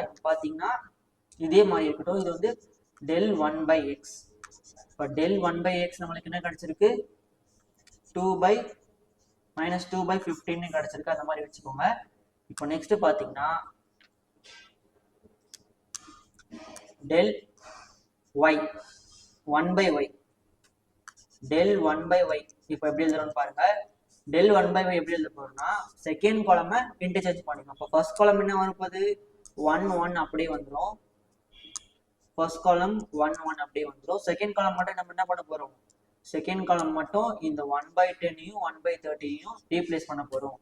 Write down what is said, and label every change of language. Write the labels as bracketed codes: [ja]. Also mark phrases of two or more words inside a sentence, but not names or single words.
[ta] பாத்தீங்கன்னா இதே மாதிரி இருக்கட்டும். இது வந்து del 1/x. இப்போ del 1/x நம்மளுக்கு என்ன கிடைச்சிருக்கு? -2/15 கிடைச்சிருக்கு. அந்த மாதிரி வச்சுக்கோங்க. இப்போ நெக்ஸ்ட் பாத்தீங்கன்னா [en] del y 1 by y del 1 by y [ta] இப்போ எப்படி எழுதுறோம்னு பாருங்க [en] del 1 by y [ta] எப்படி எழுத போறோம்னா [en] second column interchange [ta] பண்ணிக்கணும். அப்போ [en] first column [ta] என்ன வரப்போகுது 1 1 அப்படியே வந்துடும். [en] first column [ta] 1 1 அப்படியே வந்துடும். [en] second column [ta] மட்டும் நம்ம என்ன பண்ண போறோம் [en] second column [ta] மட்டும் இந்த 1 by 10யும் 1 by 30யும் ரீப்ளேஸ் பண்ண போறோம்.